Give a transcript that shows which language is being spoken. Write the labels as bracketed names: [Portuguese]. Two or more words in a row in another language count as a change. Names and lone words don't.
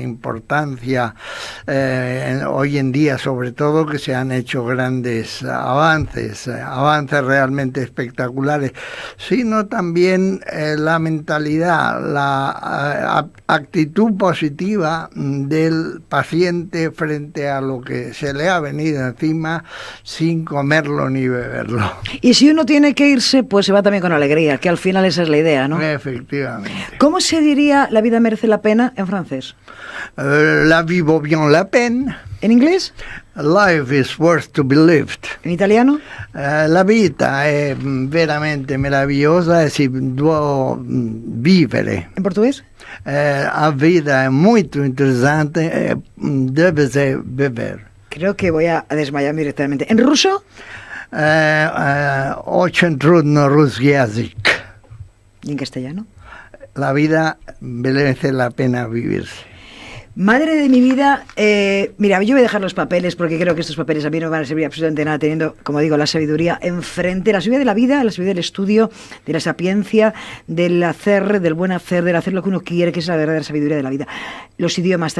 [Spanish] importancia hoy en día, sobre todo, que se han hecho grandes avances realmente espectaculares, sino también la mentalidad, la actitud positiva del paciente frente a lo que se le ha venido encima, sin comerlo ni beberlo. Y si uno tiene que irse, pues se va también con alegría, que al final esa es la idea, ¿no? Efectivamente. ¿Cómo se diría la vida merece la pena en francés? [French] La vie vaut bien la peine. [Spanish] ¿En inglés? [English] Life is worth to be lived. [Spanish] ¿En italiano? [Italian] La vita è veramente meravigliosa e si può vivere. [Spanish] ¿En portugués? La vida [Italian] è molto interessante e [Portuguese] deve se beber. [Spanish] Creo que voy a desmayarme directamente. ¿En ruso? [Russian] Очень трудно русский язык. [Spanish] ¿Y en castellano? La vida merece la pena vivirse. Madre de mi vida, mira, yo voy a dejar los papeles porque creo que estos papeles a mí no me van a servir absolutamente nada, teniendo, como digo, la sabiduría enfrente, la sabiduría de la vida, la sabiduría del estudio, de la sapiencia, del hacer, del buen hacer, del hacer lo que uno quiere, que es la verdadera sabiduría de la vida.